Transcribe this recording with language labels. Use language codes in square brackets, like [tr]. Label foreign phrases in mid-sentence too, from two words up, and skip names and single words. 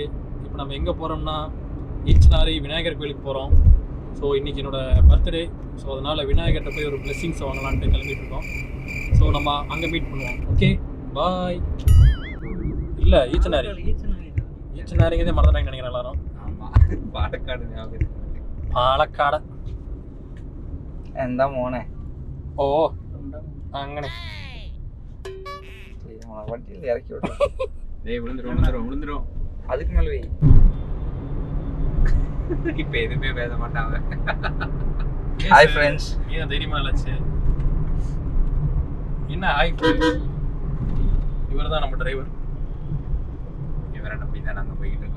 [ta] இப்போ நம்ம எங்கே போகிறோம்னா ஈச்சனாரி விநாயகர் கோயிலுக்கு போகிறோம். ஸோ இன்றைக்கி என்னோடய பர்த்டே. ஸோ அதனால் விநாயகர்கிட்ட போய் ஒரு பிளெஸ்ஸிங்ஸ் வாங்கலான்ட்டு கிளம்பிட்டு இருக்கோம். ஸோ நம்ம அங்கே மீட் பண்ணுவோம். [en] okay bye. [ta] இல்லை ஈச்சனாரிங்கிறதே மறந்துட்டாங்கன்னு நினைக்கிறேன் எல்லாரும். [ml] പാലക്കാട് എന്താ മോനെ? ഓ അങ്ങനെ വണ്ടിയിൽ ഇറക്കി വിളിவந்துரும். [ta] அதுக்கு மேல வை. இப்ப எதுவுமே பேச மாட்டாங்க. [en] hi friends. [ta] ஏன் தைரியமா இல்லச்சு? என்ன [en] hi friends? [ta] இவர் தான் நம்ம டிரைவர். இவரை நம்பி தான் நாங்கள் போய்கிட்டு இருக்கோம்.